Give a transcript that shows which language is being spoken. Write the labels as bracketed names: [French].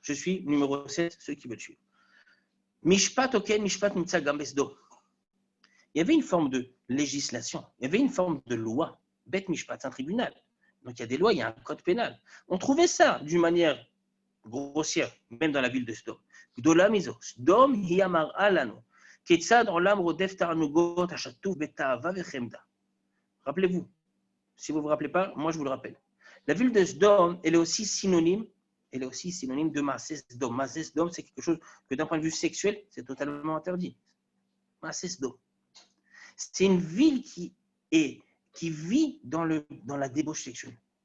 [French] Je suis numéro 7, ceux qui veulent suivre. [Hebrew] Mishpat oken, mishpat nitza gam besdo. [French] Il y avait une forme de législation, il y avait une forme de loi. Bet mishpat, c'est un tribunal. Donc il y a des lois, il y a un code pénal. On trouvait ça d'une manière grossière, même dans la ville de Sdom. [Hebrew] גדולה מזו, סדום היא המראה לנו, כיצד עולם רודף תענוגות השטוף בתאווה וחמדה. [French] Rappelez-vous, si vous ne vous rappelez pas, moi je vous le rappelle. La ville de Sdom, elle est aussi synonyme de Maaseh Sdom. Maaseh Sdom, c'est quelque chose que d'un point de vue sexuel, c'est totalement interdit. Maaseh Sdom. C'est une ville qui vit dans la débauche sexuelle.